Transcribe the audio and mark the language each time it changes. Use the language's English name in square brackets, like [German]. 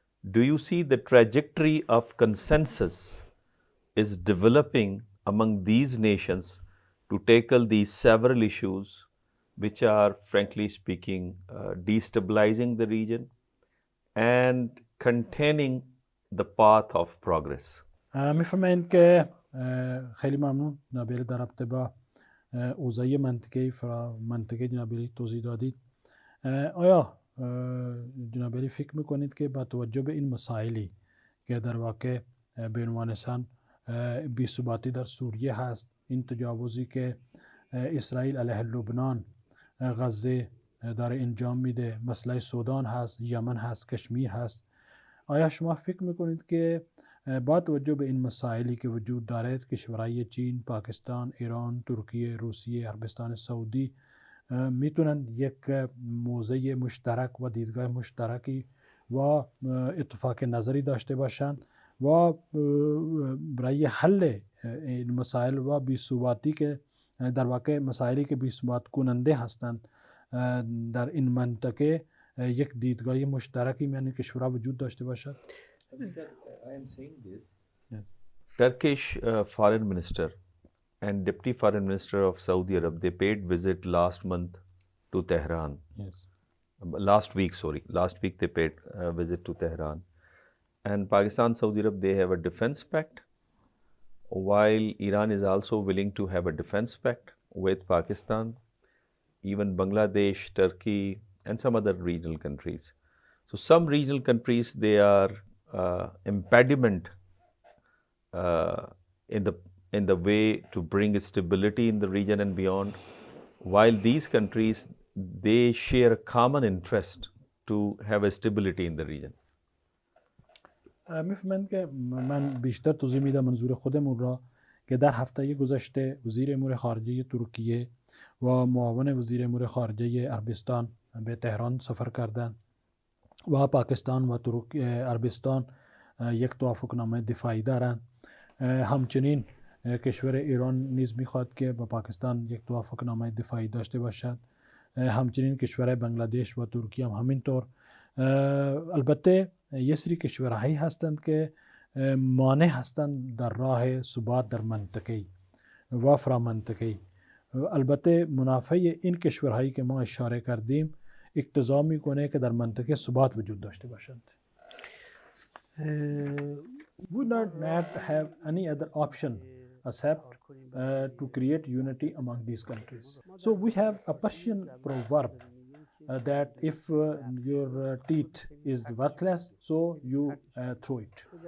[English] Do you see the trajectory of consensus is developing among these nations to tackle these several issues which are, frankly speaking, destabilizing the region and containing the path of progress. [Persian] میفهمین که خیلی ممنون جناب در رابطه با اوضاع منطقه جناب توضیح دادید. آیا جناب فکر میکنید که با توجه به این مسائلی که در واقع بین افغانستان بی‌ثباتی در سوریه هست، این تجاوزی که اسرائیل علیه لبنان غزه داره انجام میده، مسئله سودان هست، یمن هست، کشمیر هست، آیا شما فکر میکنید که با توجه به این مسائلی که وجود دارد کشورهای چین، پاکستان، ایران، ترکیه، روسیه، عربستان سعودی میتونن یک موضع مشترک و دیدگاه مشترکی و اتفاق نظری داشته باشند و برای حل این مسائل و بی‌ثباتی که در واقع مسائلی که بی‌ثبات کننده هستند در این منطقه یک دیدگاه مشترکی میان کشورها وجود داشته باشد؟ [English] Turkish foreign minister and deputy foreign minister of Saudi Arab, they paid visit last month to Tehran. Yes. Last week they paid a visit to Tehran. And Pakistan, Saudi Arab, they have a defense pact, while Iran is also willing to have a defense pact with Pakistan, even Bangladesh, Turkey, and some other regional countries. So some regional countries, they are impediment in the way to bring stability in the region and beyond, while these countries, they share a common interest to have a stability in the region. [Persian] میفهمند که من بیشتر توضیح میدم منظور خودمون را که در هفته گذشته وزیر امور خارجه ترکیه و معاون وزیر امور خارجه عربستان به تهران سفر کردند و پاکستان و عربستان یک توافقنامه دفاعی دارند. همچنین کشور ایران نیز میخواد که با پاکستان یک توافقنامه دفاعی داشته باشد. همچنین کشور بنگلادش و ترکیه هم همینطور. البته یه سری کشورهایی هستند که مانع هستند در راه ثبات در منطقه و فرامنطقه. البته منافع این کشورهایی که ما اشاره کردیم اقتضا میکنه که در منطقه ثبات وجود داشته باشند. [English] We do not have any other option except to create unity among these countries. So we have a Persian proverb that if your teeth is worthless, so you throw it.